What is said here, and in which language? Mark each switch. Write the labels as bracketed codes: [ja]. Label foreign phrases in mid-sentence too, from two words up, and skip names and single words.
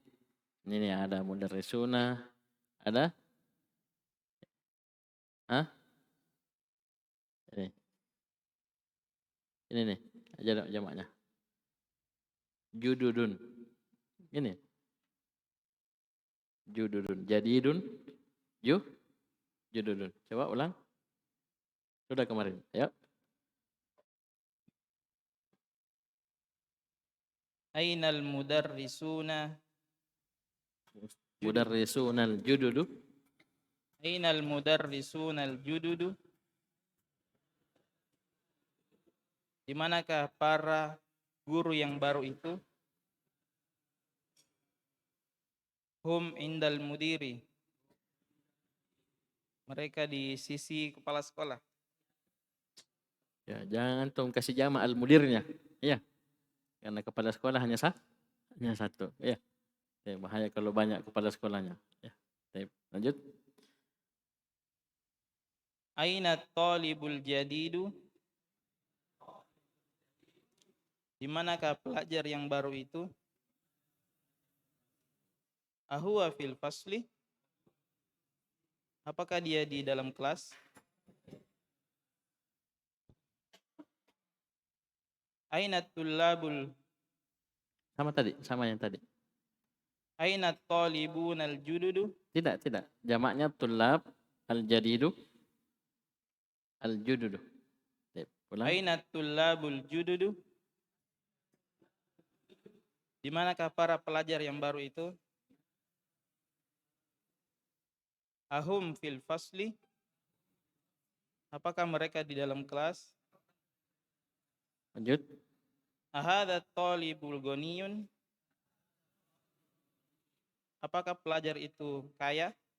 [id] Ini ada mudarrisuna, ada Ini nih, jamaknya. Jududun. Ini. [ar] جُدُدٌ. جَدِيدٌ. جُدُدٌ. Coba ulang. [id] Sudah kemarin. Ayo. [ar] أين المدرسون? المدرسون الجدد. أين المدرسون الجدد? [id] Di manakah para guru yang baru itu? [ar] هم عند المدير, [id] mereka di sisi kepala sekolah. Ya, jangan antum kasih jamak al-mudirnya. Iya. Karena kepala sekolah hanya satu. Ya. Bahaya kalau banyak kepala sekolahnya. Ya. Lanjut. [ar] أين الطالب الجديد? [id] Di manakah pelajar yang baru itu? [ar] أهو في الفصل? [id] Apakah dia di dalam kelas? [ar] أين الطلاب? [id] Sama yang tadi. [ar] أين طالب الجدد? [id] Tidak. [ar] Jamaknya طلاب الجديد الجدد. أين الطلاب الجدد? [id] Di manakah para pelajar yang baru itu? [ar] أهم في الفصل? [id] Apakah mereka di dalam kelas? Lanjut. [ar] أهذا الطالب الغني? [id] Apakah pelajar itu kaya?